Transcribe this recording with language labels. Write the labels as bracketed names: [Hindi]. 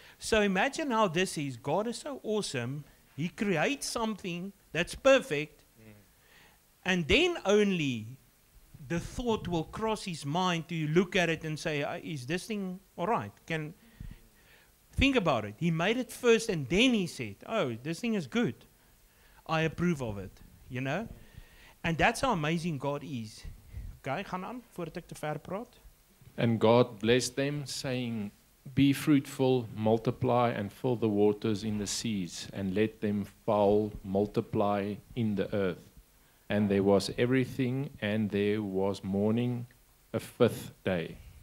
[English] So imagine how this is. God is so awesome. He creates something that's perfect, and then only the thought will cross his mind to look at it and say, is this thing all right? Think about it. He made it first and then he said, oh, this thing is good. I approve of it, you know? And that's how amazing God is. [Afrikaans] Okay, gaan aan, voordat ek te ver praat. [English] And God blessed them, saying, be fruitful, multiply, and fill the waters in the seas, and let them fowl multiply in the earth. And there was everything, and there was morning, a fifth day.